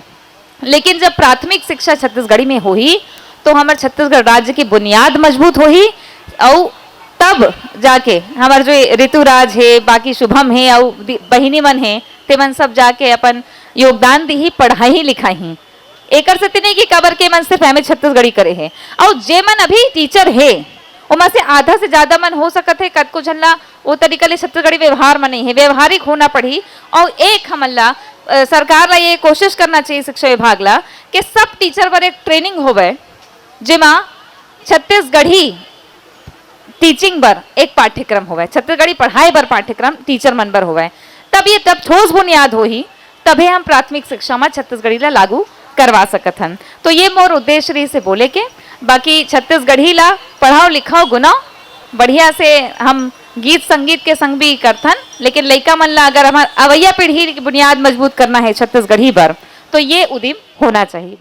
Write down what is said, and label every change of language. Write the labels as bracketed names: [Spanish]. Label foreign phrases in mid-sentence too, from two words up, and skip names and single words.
[Chhattisgarhi] लेकिन जब प्राथमिक शिक्षा छत्तीसगढ़ी में होही तो हमारे छत्तीसगढ़ राज्य की बुनियाद मजबूत होही और तब जाके हमारे जो ऋतुराज है बाकी शुभम है और बहिनी मन है ते मन सब जाके अपन योगदान दी ही पढ़ाई लिखाई एकर से नहीं कि कबर के मन सिर्फ हमें छत्तीसगढ़ी करे है। और जे मन अभी टीचर है उमा से आधा से ज्यादा मन हो सकत है कतको झल्ला वो तरीका ले छत्तीसगढ़ी व्यवहार में नहीं है, व्यवहारिक होना पड़ी। और एक हमला सरकार ला ये कोशिश करना चाहिए शिक्षा विभाग ला कि सब टीचर पर एक ट्रेनिंग होवे जेमा छत्तीसगढ़ी टीचिंग बर एक पाठ्यक्रम होवे, छत्तीसगढ़ी पढ़ाई बर पाठ्यक्रम टीचर मन बर होवे। तब ये तब ठोस बुनियाद होही तभी हम प्राथमिक शिक्षा में छत्तीसगढ़ी ला लागू करवा सकत हन। तो ये मोर उद्देश्य रही से बोले के बाकी छत्तीसगढ़ी ला पढ़ाओ लिखाओ गुनाओ बढ़िया से हम गीत संगीत के संग भी करथन, लेकिन लइका मन ला अगर हमार अवैया पीढ़ी की बुनियाद मजबूत करना है छत्तीसगढ़ी पर तो ये उद्यम होना चाहिए।